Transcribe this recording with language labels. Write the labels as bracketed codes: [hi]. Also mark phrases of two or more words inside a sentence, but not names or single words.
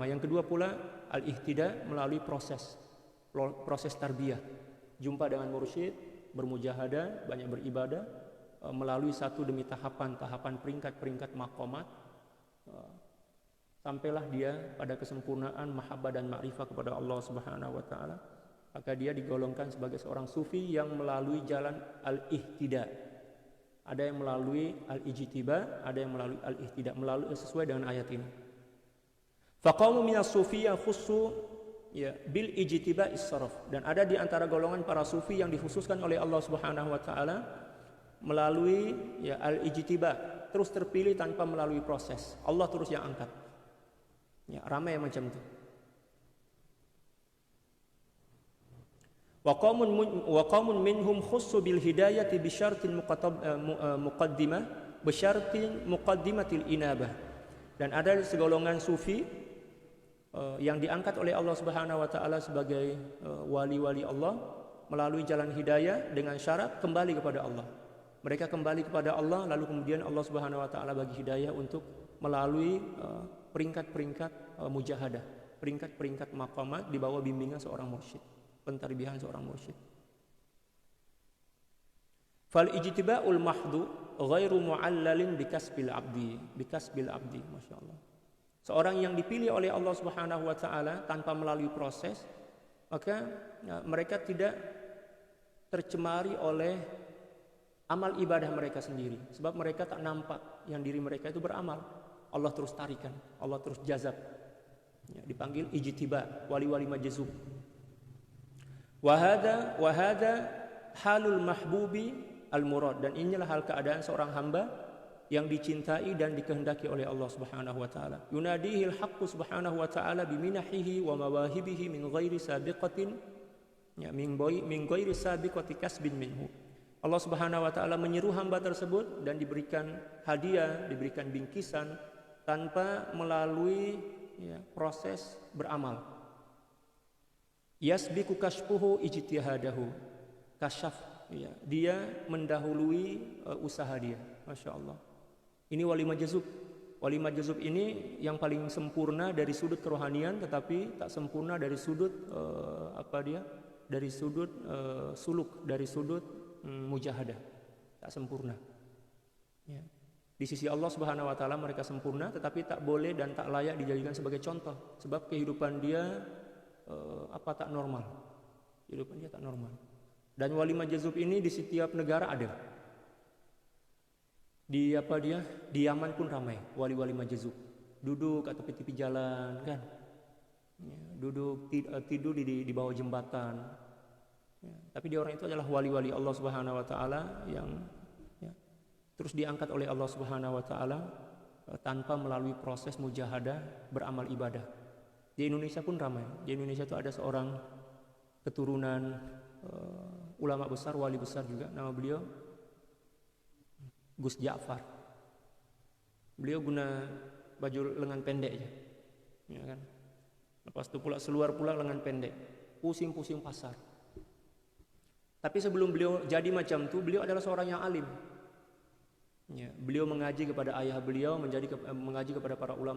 [ms] Yang kedua pula al-ihtida melalui proses tarbiyah, jumpa dengan mursyid, bermujahadah, banyak beribadah, melalui satu demi tahapan peringkat maqamat, sampailah dia pada kesempurnaan mahabbah dan ma'rifah kepada Allah [ar] سبحانه وتعالى. [ms] Maka dia digolongkan sebagai seorang sufi yang melalui jalan al-ihtida. Ada yang melalui al-ijtiba, ada yang melalui al-ihtida, melalui sesuai dengan ayat ini. [ar] فقوم من الصوفية خصوا بالاجتباء الصرف, [ms] dan ada di antara golongan para sufi yang dikhususkan oleh Allah [ar] سبحانه وتعالى [ms] melalui al-ijtiba, terus terpilih tanpa melalui proses. Allah terus yang angkat. Ramai yang macam itu. [ar] وقوم منهم خصوا بالهداية بشرط مقدمة الإنابة. [ms] Dan ada segolongan sufi yang diangkat oleh Allah [ar] سبحانه وتعالى [ms] sebagai wali-wali Allah melalui jalan hidayah dengan syarat kembali kepada Allah. Mereka kembali kepada Allah, lalu kemudian Allah [ar] سبحانه وتعالى [ms] bagi hidayah untuk melalui peringkat-peringkat mujahadah, peringkat-peringkat maqamat di bawah bimbingan seorang mursyid, pentarbiyahan seorang mursyid. [ar] فالاجتباء المحض غير معلل بكسب العبد، ما شاء الله. [ms] Seorang yang dipilih oleh Allah [ar] سبحانه وتعالى [ms] tanpa melalui proses, maka mereka tidak tercemari oleh amal ibadah mereka sendiri, sebab mereka tak nampak yang diri mereka itu beramal. Allah terus tarikan, Allah terus jazab. Dipanggil ijtiba, wali-wali majzub. [ar] وهذا حال المحبوب المراد, [ms] dan inilah hal keadaan seorang hamba yang dicintai dan dikehendaki oleh Allah [ar] سبحانه وتعالى. يناديه الحق سبحانه وتعالى بمنائحه ومواهبه من غير سابقة من غير سابقة كسب منه. [ms] Allah [ar] سبحانه وتعالى [ms] menyeru hamba tersebut dan diberikan hadiah, diberikan bingkisan tanpa melalui proses beramal. [ar] يسبق كشفه اجتهاده. [ms] Kasyaf, dia mendahului usaha dia. [ar] ما شاء الله. [ms] Ini wali majzub. Wali majzub ini yang paling sempurna dari sudut kerohanian, tetapi tak sempurna dari sudut dari sudut suluk, dari sudut mujahadah. Tak sempurna. Ya. Di sisi Allah [ar] سبحانه وتعالى [ms] mereka sempurna, tetapi tak boleh dan tak layak dijadikan sebagai contoh, sebab kehidupan dia tak normal. Kehidupan dia tak normal. Dan wali majzub ini di setiap negara ada. Di apa dia? Di Yaman pun ramai wali-wali majzub. Duduk atau tepi jalan kan. Ya, duduk tidur di bawah jembatan. Ya, tapi dia orang itu adalah wali-wali Allah [ar] سبحانه وتعالى [ms] yang ya, terus diangkat oleh Allah [ar] سبحانه وتعالى [ms] tanpa melalui proses mujahadah beramal ibadah. Di Indonesia pun ramai. Di Indonesia itu ada seorang keturunan ulama besar, wali besar juga, nama beliau Gus Ja'far. Beliau guna baju lengan pendek aja, ya kan. Lepas itu pula seluar pula lengan pendek, pusing-pusing pasar. Tapi sebelum beliau jadi macam itu, beliau adalah seorang yang alim. Ya, beliau mengaji kepada ayah beliau, mengaji kepada para ulama.